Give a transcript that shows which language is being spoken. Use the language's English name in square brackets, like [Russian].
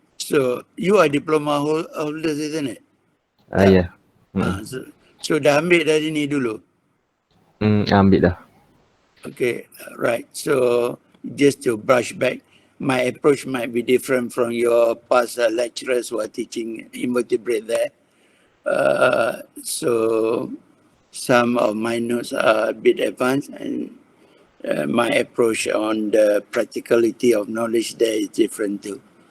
[English] So you are diploma holders, isn't it? [Malay] Ya. So dah ambil dari ni dulu? Ambil dah. [English] Okay, right. So just to brush back, my approach might be different from your past lecturers who are teaching invertebrate there. So some of my notes are a bit advanced, and my approach on the practicality of knowledge there is different too.